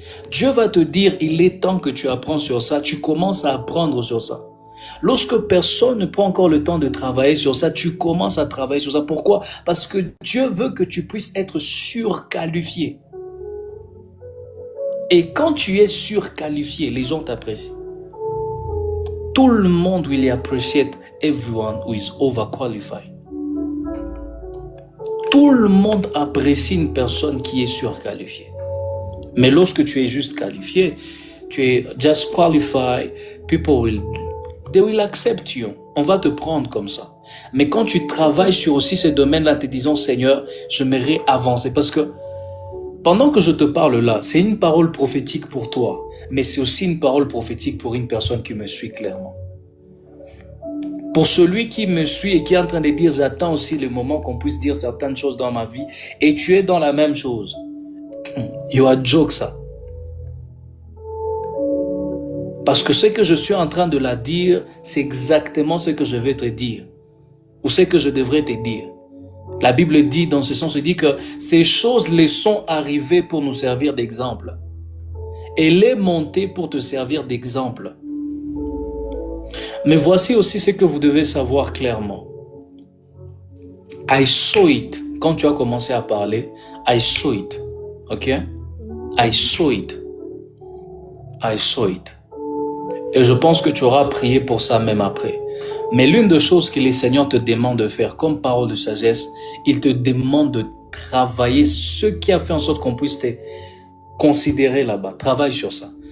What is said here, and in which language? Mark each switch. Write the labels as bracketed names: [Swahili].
[French] Dieu va te dire, il est temps que tu apprends sur ça, tu commences à apprendre sur ça. Lorsque personne ne prend encore le temps de travailler sur ça, tu commences à travailler sur ça. Pourquoi? Parce que Dieu veut que tu puisses être surqualifié. Et quand tu es surqualifié, les gens t'apprécient. Tout le monde [English] will appreciate everyone who is overqualified. [French] Tout le monde apprécie une personne qui est surqualifiée. Mais lorsque tu es juste qualifié, tu es [English] just qualified, they will accept you. [French] On va te prendre comme ça. Mais quand tu travailles sur aussi ces domaines-là, te disant Seigneur, j'aimerais avancer. Parce que pendant que je te parle là, c'est une parole prophétique pour toi, mais c'est aussi une parole prophétique pour une personne qui me suit clairement. Pour celui qui me suit et qui est en train de dire, j'attends aussi le moment qu'on puisse dire certaines choses dans ma vie, et tu es dans la même chose. [English] You are joke, [French] ça. Parce que ce que je suis en train de la dire, c'est exactement ce que je vais te dire. Ou ce que je devrais te dire. La Bible dit dans ce sens, elle dit que ces choses les sont arrivées pour nous servir d'exemple. Elle est montée pour te servir d'exemple. Mais voici aussi ce que vous devez savoir clairement. [English] I saw it. [French] Quand tu as commencé à parler, [English] I saw it. Ok? I saw it. I saw it. [French] Et je pense que tu auras prié pour ça même après. Mais l'une des choses que les Seigneurs te demandent de faire comme parole de sagesse, il te demande de travailler ce qui a fait en sorte qu'on puisse te considérer là-bas. Travaille sur ça.